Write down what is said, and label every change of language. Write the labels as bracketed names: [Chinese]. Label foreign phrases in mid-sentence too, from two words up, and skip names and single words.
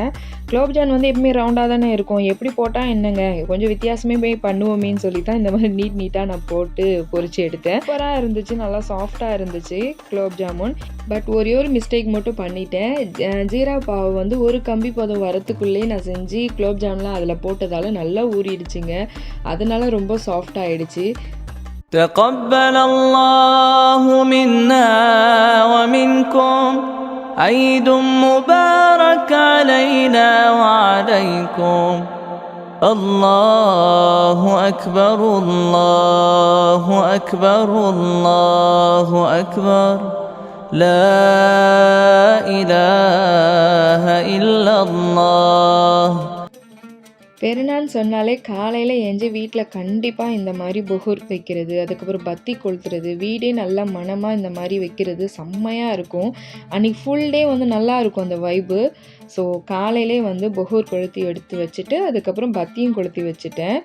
[Tamil] குலோப் ஜான் எப்பவுமே ரவுண்டாக தானே இருக்கும், எப்படி போட்டால் என்னங்க, கொஞ்சம் வித்தியாசமே போய் பண்ணுவோமேன்னு சொல்லி தான் இந்த மாதிரி நீட்டாக நான் போட்டு பொரிச்சு எடுத்தேன். சூப்பராக இருந்துச்சு, நல்லா சாஃப்டாக இருந்துச்சு குலோப் ஜாமுன். பட் ஒரே ஒரு மிஸ்டேக் மட்டும் பண்ணிட்டேன். ஜீரா பாவை ஒரு கம்பி பதம் வரத்துக்குள்ளேயே நான் செஞ்சு குலோப் ஜாமுன்லாம் அதில் போட்டதால் நல்லா ஊறிடுச்சுங்க. அதனால ரொம்ப சாஃப்ட் ஆகிடுச்சு. [Arabic] تقبل الله منا ومنكم عيد مبارك علينا وعليكم. الله أكبر الله أكبر الله أكبر لا إله إلا الله. [Tamil] பெருநாள் சொன்னாலே காலையில் எஞ்சி வீட்டில் கண்டிப்பாக இந்த மாதிரி புகூர் வைக்கிறது, அதுக்கப்புறம் பத்தி கொளுத்துறது, வீடே நல்லா மனமாக இந்த மாதிரி வைக்கிறது செம்மையாக இருக்கும். அன்றைக்கி [English] full day [Tamil] நல்லா இருக்கும் அந்த வைப்பு. ஸோ காலையிலே புகூர் கொளுத்தி எடுத்து வச்சுட்டு அதுக்கப்புறம் பத்தியும் கொளுத்தி வச்சுட்டேன்.